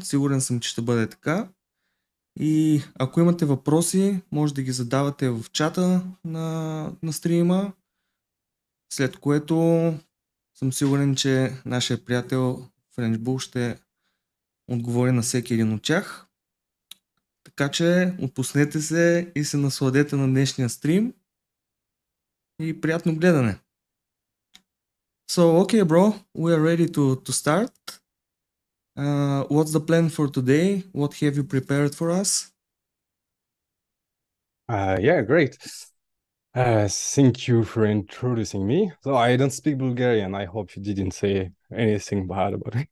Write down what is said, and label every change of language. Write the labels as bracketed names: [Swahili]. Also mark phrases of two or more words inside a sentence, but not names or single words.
[Bulgarian] Сигурен съм, че ще бъде така. И ако имате въпроси, може да ги задавате в чата на стрима, след което съм сигурен, че нашия приятел French Bull ще отговори на всеки един от тях. Така че отпуснете се и се насладете на днешния стрим и приятно гледане. [English] So, okay, bro, we are ready to start. What's the plan for today? What have you prepared for us? Yeah, great. Thank you for introducing me. So I don't speak Bulgarian. I hope you didn't say anything bad about it.